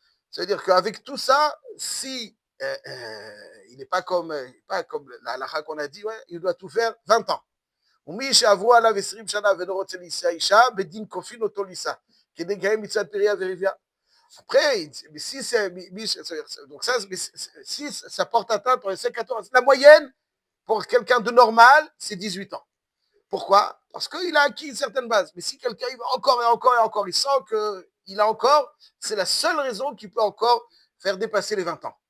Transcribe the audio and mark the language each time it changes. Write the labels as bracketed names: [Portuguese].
[French] C'est-à-dire qu'avec tout ça, si il n'est pas comme la halakha qu'on a dit, ouais, il doit tout faire 20 ans. [Hebrew] ומי שעברו עליו 20 שנה ולא רוצה להישא אישה, בדין כופין אותו לישא, כדי לקיים מצוות פריה ורבייה. [French] Après, si c'est, donc ça, si ça porte atteinte pour les 14 ans, la moyenne pour quelqu'un de normal, c'est 18 ans. Pourquoi? Parce qu'il a acquis une certaine base. Mais si quelqu'un il va encore et encore et encore, il sent qu'il a encore, c'est la seule raison qui peut encore faire dépasser les 20 ans.